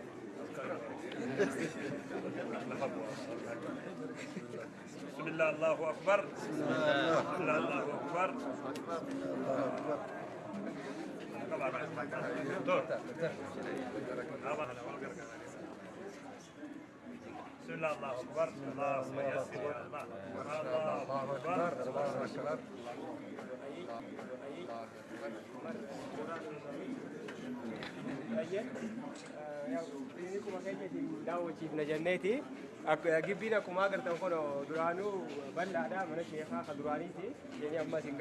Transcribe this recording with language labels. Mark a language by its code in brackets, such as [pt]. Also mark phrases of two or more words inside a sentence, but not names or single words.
[ar] بسم الله الله أكبر بسم الله الله أكبر بسم الله الله أكبر اللهم يسر يا الله الله أكبر [om] daawwachiifna jenneeti gibbiin akkuma agartan kun duraanuu bal'aadha mana sheekaa ka duraaniiti jennee ammas hin